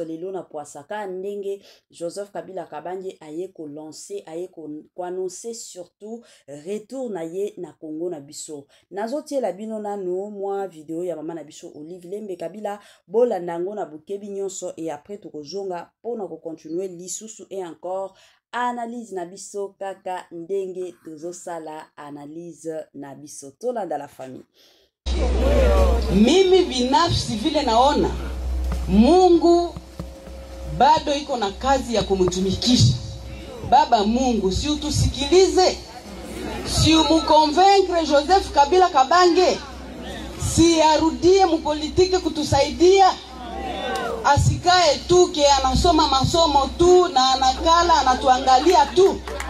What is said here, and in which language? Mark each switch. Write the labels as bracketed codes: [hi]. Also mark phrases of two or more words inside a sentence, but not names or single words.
[ln] lelo na poisaka ndenge Joseph Kabila Kabange aye ko lancer aye ko [fr] annoncer surtout [ln] retour na ye na Congo na biso nazotie la bino nano moi video ya mama na biso Olive Lembe Kabila bola nango na bukebi nyonso [fr] et après [ln] tokozonga pona ko continuer lisusu [fr] et encore analyse [ln] na biso kaka ndenge tozosala analyse na biso tolanda [fr] la famille. [sw] Mimi binafsi vile naona Mungu bado iko na kazi ya kumtumikisha. Baba Mungu, si utusikilize, si umukonvaincre Joseph Kabila Kabange, si arudie mupolitike kutusaidia, asikae tu ke anasoma masomo tu na anakala anatuangalia tu.